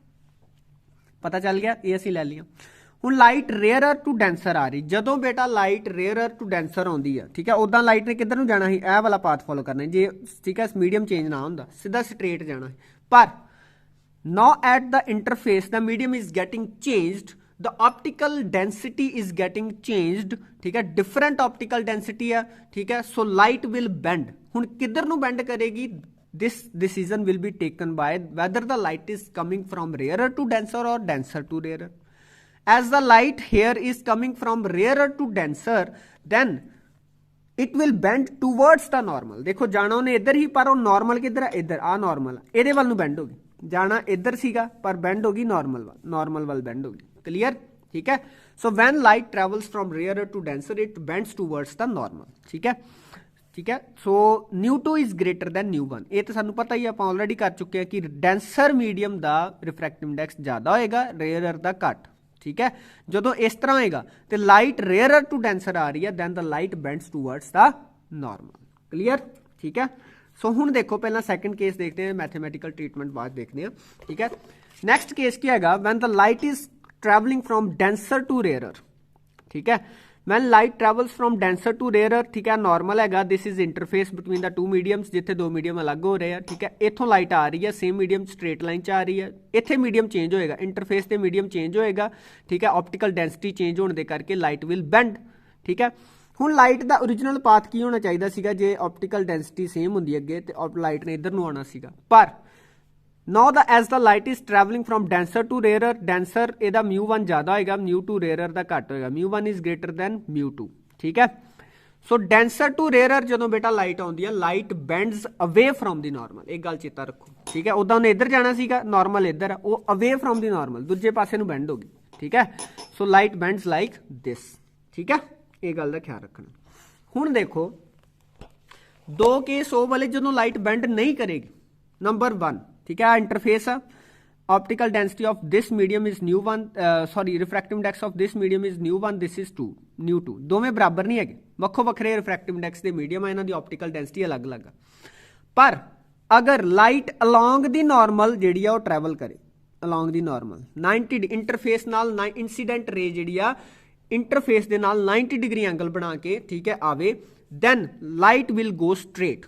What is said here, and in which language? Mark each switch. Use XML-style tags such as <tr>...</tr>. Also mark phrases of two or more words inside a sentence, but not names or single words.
<pa>ਪਤਾ ਚੱਲ ਗਿਆ, ਏ ਅਸੀਂ ਲੈ ਲਿਆ। ਹੁਣ</pa> <en>light rarer to denser</en> <pa>ਆ ਰਹੀ, ਜਦੋਂ ਬੇਟਾ</pa> <en>light rarer to denser</en> <pa>ਆਉਂਦੀ ਹੈ, ਠੀਕ ਹੈ, ਉਦਾਂ ਲਾਈਟ ਨੇ ਕਿੱਧਰ ਨੂੰ ਜਾਣਾ ਹੈ, ਇਹ ਵਾਲਾ</pa> <en>path follow</en> <pa>ਕਰਨਾ ਹੈ ਜੇ, ਠੀਕ ਹੈ,</pa> <en>medium change</en> <pa>ਨਾ ਹੁੰਦਾ, ਸਿੱਧਾ ਸਟ੍ਰੇਟ ਜਾਣਾ ਹੈ।</pa> <en>पर now at the interface the medium is getting changed, the optical density is getting changed, द ऑप्टिकल डेंसिटी इज गेटिंग चेंज्ड,</en> <pa>ਠੀਕ ਹੈ,</pa> <en>different optical density</en> <pa>ਹੈ, ਠੀਕ ਹੈ।</pa> <en>So light will bend,</en> <pa>ਹੁਣ ਕਿੱਧਰ ਨੂੰ ਬੈਂਡ ਕਰੇਗੀ,</pa> <en>this decision will be taken by whether the light is coming from rarer to denser or denser to rarer. As the light here is coming from rarer to denser, then it will bend towards the normal.</en> <pa>ਦੇਖੋ ਜਾਣਾ ਉਹਨੇ ਇੱਧਰ ਹੀ, ਪਰ ਨਾਰਮਲ ਕਿੱਧਰ ਹੈ, ਇੱਧਰ ਆ ਨਾਰਮਲ ਏ ਵੱਲ ਬੈਂਡ ਹੋਗੀ, ਜਾਣਾ ਇੱਧਰ ਸੀਗਾ ਪਰ ਬੈਂਡ ਹੋਗੀ ਨਾਰਮਲ ਵੱਲ ਬੈਂਡ ਹੋਗੀ। ਕਲੀਅਰ, ਠੀਕ ਹੈ।</pa> <en>So when light travels from rarer to denser it bends towards the normal,</en> <pa>ਠੀਕ ਹੈ, ਠੀਕ ਹੈ।</pa> <en>So mu 2 is greater than mu 1,</en> <pa>ਏ ਤੋ ਸਾਨੂੰ ਪਤਾ ਹੀ, ਆਪ ਆਲਰੈਡੀ ਕਰ ਚੁੱਕੇ ਹੈਂ ਕਿ</pa> <en>denser medium</en> <pa>ਕਾ</pa> <en>refractive index</en> <pa>ਜ਼ਿਆਦਾ ਹੋਏਗਾ, ਰੇਅਰ ਕਾ ਘੱਟ, ਠੀਕ ਹੈ। ਜਦੋਂ ਇਸ ਤਰ੍ਹਾਂ ਹੋਏਗਾ ਤੇ</pa> <en>light rarer to denser</en> <pa>ਆ ਰਹੀ ਹੈ</pa> <en>then the light bends towards the normal.</en> <pa>ਕਲੀਅਰ, ਠੀਕ ਹੈ। ਸੋ ਹੁਣ ਦੇਖੋ ਪਹਿਲਾਂ</pa> <en>second case</en> <pa>ਦੇਖਦੇ ਹਾਂ,</pa> <en>mathematical treatment</en> <pa>ਬਾਅਦ ਦੇਖਦੇ ਹਾਂ, ਠੀਕ ਹੈ।</pa> <en>next case</en> <pa>ਕੀ ਹੈਗਾ,</pa> <en>when the light is travelling from denser to rarer,</en> <pa>ਠੀਕ ਹੈ।</pa> <en>When light travels from denser to rarer,</en> <pa>ਠੀਕ ਹੈ, ਨਾਰਮਲ ਹੈਗਾ,</pa> <en>this is interface between the two mediums,</en> <pa>ਜਿੱਥੇ ਦੋ ਮੀਡੀਅਮ ਅਲੱਗ ਹੋ ਰਹੇ ਹੈਂ, ਠੀਕ ਹੈ। ਇੱਥੋਂ ਲਾਈਟ ਆ ਰਹੀ ਹੈ</pa> <en>same medium straight line</en> <pa>ਚ ਆ ਰਹੀ ਹੈ, ਇੱਥੇ</pa> <en>medium change</en> <pa>ਹੋਏਗਾ, ਇੰਟਰਫੇਸ ਤੇ</pa> <en>medium change</en> <pa>ਹੋਏਗਾ, ਠੀਕ ਹੈ।</pa> <en>optical density change</en> <pa>ਹੋਣੇ ਕੇ ਕਰਕੇ</pa> <en>light will bend,</en> <pa>ਠੀਕ ਹੈ। ਹੁਣ ਲਾਈਟ ਕਾ</pa> <en>original path</en> <pa>ਕੀ ਹੋਣਾ ਚਾਹੀਦਾ ਸੀਗਾ, ਜੇ</pa> <en>optical density same</en> <pa>ਹੁੰਦੀ ਅੱਗੇ ਤੇ ਲਾਈਟ ਨੇ ਇੱਧਰ ਨੂੰ ਆਉਣਾ ਸੀਗਾ, ਪਰ</pa> <en>now the as the light is traveling from denser to rarer,</en> <pa>denser ਇਹਦਾ μ1 ਜ਼ਿਆਦਾ ਹੋਏਗਾ, μ2 rarer ਦਾ ਘੱਟ ਹੋਏਗਾ,</pa> <en>μ1 is greater than μ2,</en> <pa>ਠੀਕ ਹੈ। ਸੋ</pa> <en>denser to rarer</en> <pa>ਜਦੋਂ ਬੇਟਾ ਲਾਈਟ ਆਉਂਦੀ ਹੈ, ਲਾਈਟ</pa> <en>bends away from the normal,</en> <pa>ਇਹ ਗੱਲ ਚੇਤਾ ਰੱਖੋ, ਠੀਕ ਹੈ। ਉਦਾਂ ਉਹਨੇ ਇੱਧਰ ਜਾਣਾ ਸੀਗਾ, ਨਾਰਮਲ ਇੱਧਰ ਆ, ਉਹ</pa> <en>away from the normal</en> <pa>ਦੂਜੇ ਪਾਸੇ ਨੂੰ ਬੈਂਡ ਹੋ ਗਈ, ਠੀਕ ਹੈ।</pa> <en>So light bends like this,</en> <pa>ਠੀਕ ਹੈ, ਇਹ ਗੱਲ ਦਾ ਖਿਆਲ ਰੱਖਣਾ। ਹੁਣ ਦੇਖੋ ਦੋ ਕੇਸ ਉਹ ਵਾਲੇ ਜਦੋਂ ਲਾਈਟ ਬੈਂਡ ਨਹੀਂ ਕਰੇਗੀ, ਨੰਬਰ 1, ਠੀਕ ਹੈ,</pa> <en>interface optical density of this medium is μ1, sorry refractive index of this medium is μ1, this is 2 μ2,</en> <pa>ਦੋਵੇਂ ਬਰਾਬਰ ਨਹੀਂ ਹੈ, ਵੱਖੋ ਵੱਖਰੇ</pa> <en>refractive index</en> <pa>ਕੇ ਮੀਡੀਅਮ ਹੈ, ਇਨ੍ਹਾਂ ਦੀ</pa> <en>optical density</en> <pa>ਅਲੱਗ ਅਲੱਗ ਹੈ। ਪਰ ਅਗਰ ਲਾਈਟ</pa> <en>along the normal</en> <pa>ਜਿਹੜੀ ਆ ਟ੍ਰੈਵਲ ਕਰੇ,</pa> <en>along the normal</en> <pa>90 ਇੰਟਰਫੇਸ ਨਾਲ</pa> <en>incident ray</en> <pa>ਜਿਹੜੀ ਆ ਇੰਟਰਫੇਸ ਦੇ ਨਾਲ 90</pa> <en>degree angle</en> <pa>ਬਣਾ ਕੇ, ਠੀਕ ਹੈ, ਆਵੇ,</pa> <en>then light will go straight.</en>